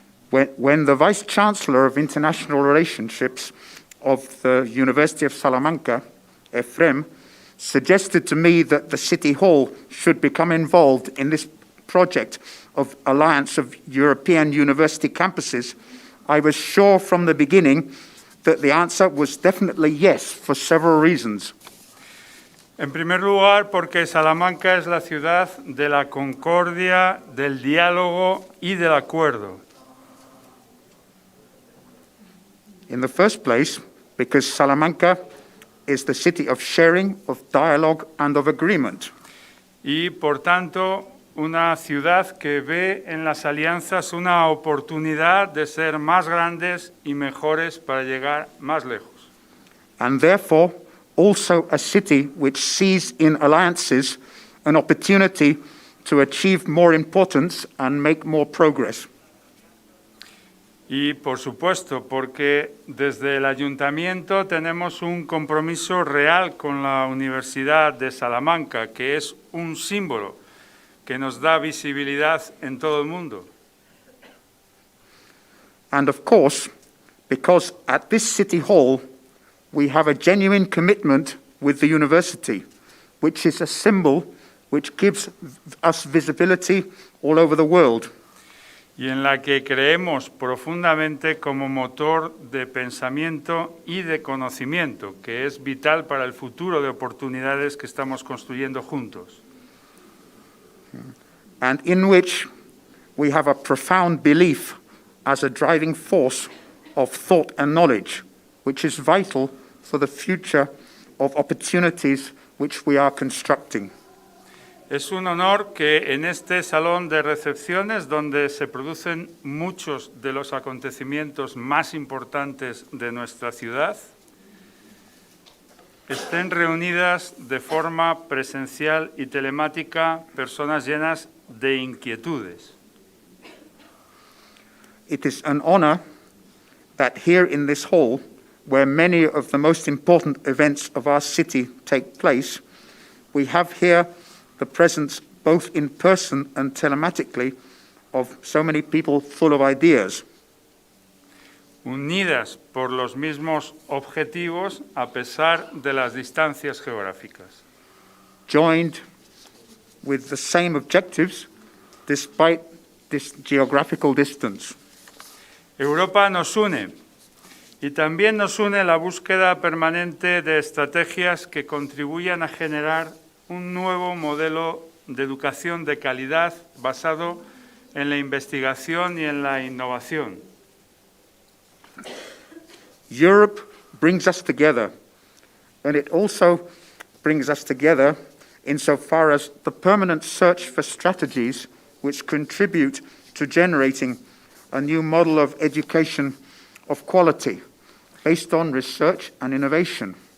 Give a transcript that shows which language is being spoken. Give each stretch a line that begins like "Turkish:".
English: When the Vice-Chancellor of International Relationships of the University of Salamanca, Efrén, suggested to me that the City Hall should become involved in this project of alliance of European university campuses, I was sure from the beginning that the answer was definitely yes for several reasons.
Spanish: En primer lugar, porque Salamanca es la ciudad de la concordia, del diálogo y del acuerdo.
English: In the first place, because Salamanca is the city of sharing, of dialogue, and of agreement.
Spanish: Y, por tanto, una ciudad que ve en las alianzas una oportunidad de ser más grandes y mejores para llegar más lejos.
English: And therefore, also a city which sees in alliances an opportunity to achieve more importance and make more progress.
Spanish: Y, por supuesto, porque desde el ayuntamiento tenemos un compromiso real con la Universidad de Salamanca, que es un símbolo que nos da visibilidad en todo el mundo.
English: And of course, because at this City Hall, we have a genuine commitment with the university, which is a symbol which gives us visibility all over the world.
Spanish: Y en la que creemos profundamente como motor de pensamiento y de conocimiento, que es vital para el futuro de oportunidades que estamos construyendo juntos.
English: And in which we have a profound belief as a driving force of thought and knowledge, which is vital for the future of opportunities which we are constructing.
Spanish: Es un honor que en este salón de recepciones, donde se producen muchos de los acontecimientos más importantes de nuestra ciudad, estén reunidas de forma presencial y telemática personas llenas de inquietudes.
English: It is an honor that here in this hall, where many of the most important events of our city take place, we have here the presence, both in person and telematically, of so many people full of ideas.
Spanish: Unidas por los mismos objetivos a pesar de las distancias geográficas.
English: Joined with the same objectives despite this geographical distance.
Spanish: Europa nos une y también nos une la búsqueda permanente de estrategias que contribuyan a generar un nuevo modelo de educación de calidad basado en la investigación y en la innovación.
English: Europe brings us together, and it also brings us together insofar as the permanent search for strategies which contribute to generating a new model of education of quality based on research and innovation.